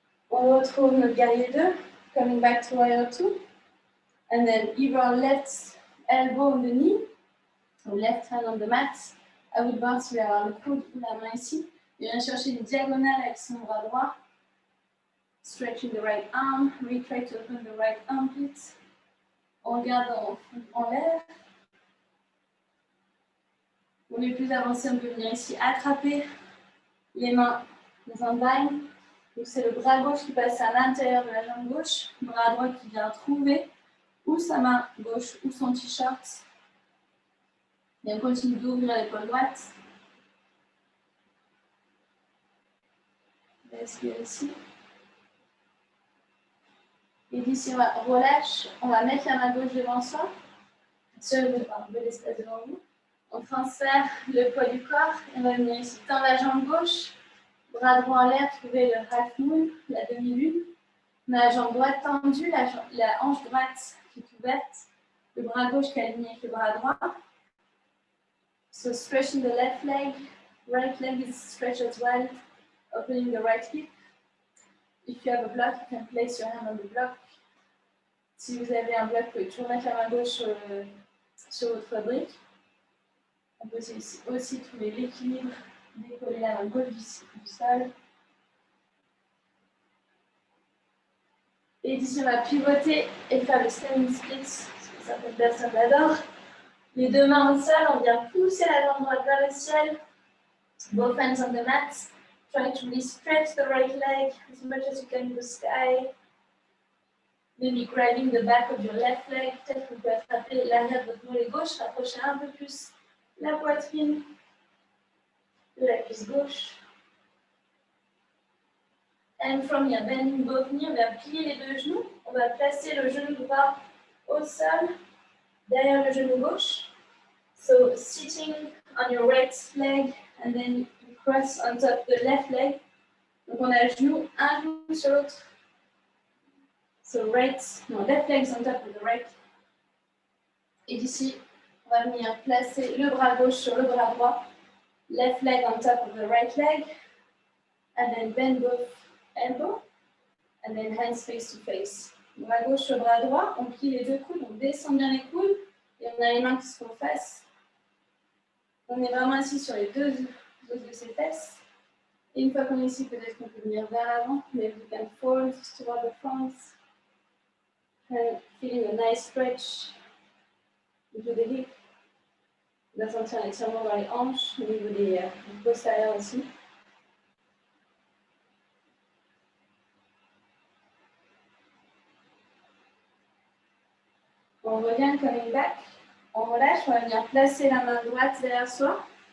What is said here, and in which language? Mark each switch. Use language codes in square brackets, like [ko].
[fr] On retrouve notre guerrier 2, [en] coming back to warrior 2. And then either left elbow on the knee, or left hand on the mat. [fr] À vous de voir si vous voulez avoir le coude ou la main ici. Et viens chercher une diagonale avec son bras droit. [en] Stretching the right arm. We try to open the right armpit. [fr] On regarde en l'air. Pour les plus avancés, on peut venir ici attraper les mains dans un bind. Donc c'est le bras gauche qui passe à l'intérieur de la jambe gauche. Bras droit qui vient trouver ou sa main gauche ou son t-shirt. Et on continue d'ouvrir l'épaule droite. Respirer ici. Et d'ici, on relâche. On va mettre la main gauche devant soi. Sur un peu d'espace devant vous. On transfère le poids du corps. Et on va venir ici tendre la jambe gauche. Bras droit en l'air, trouver le half moon, la demi-lune. La jambe droite tendue, la hanche droite qui est ouverte. Le bras gauche qui est aligné avec le bras droit. [en] So stretching the left leg. Right leg is stretched as well. Opening the right hip. If you have a block, you can place your hand on the block. [fr] Si vous avez un bloc, vous pouvez toujours mettre la main gauche sur votre brique. On peut aussi trouver l'équilibre, décoller la main gauche du sol. Et d'ici, on va pivoter et faire le standing split, ce que certaines personnes adorent. Les deux mains au sol, on vient pousser la jambe droite vers le ciel. [en] Both hands on the mat. Try to really stretch the right leg as much as you can in the sky. Maybe grabbing the back of your left leg. [fr] Peut-être que vous pouvez attraper l'arrière de votre mollet gauche, rapprocher un peu plus la poitrine de la cuisse gauche. [en] And from here, bending both knees, [fr] on va plier les deux genoux. On va placer le genou droit au sol. derrière le genou gauche. [en] So sitting on your right leg and then you cross on top the left leg. [fr] Donc on a un genou sur l'autre. [en] So left leg on top of the right. [fr] Et d'ici, on va venir placer le bras gauche sur le bras droit. [en] Left leg on top of the right leg. And then bend both elbow. And then hands face to face. [fr] Bras gauche sur bras droit, on plie les deux coudes, on descend bien les coudes. Et on a les mains qui se font face. On est vraiment assis sur les deux os de ses fesses. Et une fois qu'on est ici, peut-être qu'on peut venir vers l'avant. [en] Maybe we can fold toward the front. And feeling a nice stretch into the hip. [fr] On va sentir un étirement dans les hanches, au niveau des postérieurs aussi. On revient [en] coming back. [fr] On relâche, on va venir placer la main droite derrière soi.